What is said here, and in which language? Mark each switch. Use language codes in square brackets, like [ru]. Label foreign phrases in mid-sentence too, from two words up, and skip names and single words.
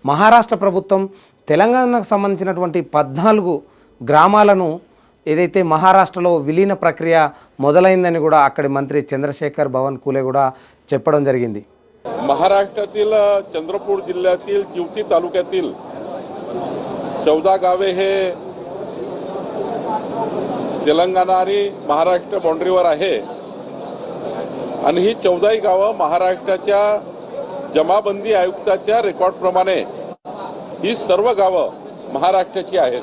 [te] మహారాష్ట్ర ప్రభుత్వం తెలంగాణకు సంబంధించినటువంటి 14 గ్రామాలను ఏదైతే మహారాష్ట్రలో విలీన ప్రక్రియ మొదలైందని కూడా అక్కడి మంత్రి చంద్రశేఖర్ बावनकुळे కూడా చెప్పడం జరిగింది. [mr] महाराष्ट्रातील चंद्रपूर जिल्ह्यातील जिवती तालुक्यातील 14 गावे हे तेलंगणा आणि महाराष्ट्र बाउंड्रीवर आहे आणि ही 14 गावं महाराष्ट्राच्या जमाबंदी आयुक्ताच्या रेकॉर्डप्रमाणे ही सर्व गावं महाराष्ट्राची आहेत.